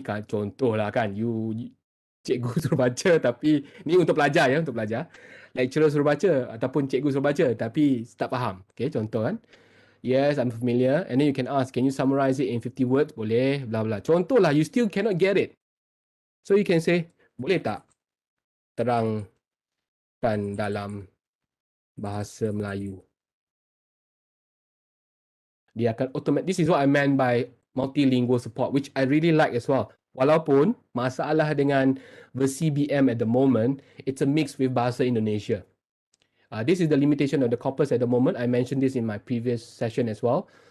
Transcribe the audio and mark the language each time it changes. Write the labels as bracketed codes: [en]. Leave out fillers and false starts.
[ms] Kan? Contoh lah kan, cikgu suruh baca tapi ni untuk pelajar ya, untuk pelajar. Lecturer suruh baca ataupun cikgu suruh baca tapi tak faham. Okay, contoh kan. [en] Yes, I'm familiar. And then you can ask, can you summarize it in 50 words? [ms] Boleh, bla bla. Contoh lah, [en] you still cannot get it. So you can say, [ms] boleh tak terangkan dalam bahasa Melayu? Dia akan automatic. [en] This is what I meant by multilingual support, which I really like as well. [ms] Walaupun masalah dengan versi BM [en] at the moment, it's a mix with bahasa Indonesia. This is the limitation of the corpus at the moment. I mentioned this in my previous session as well.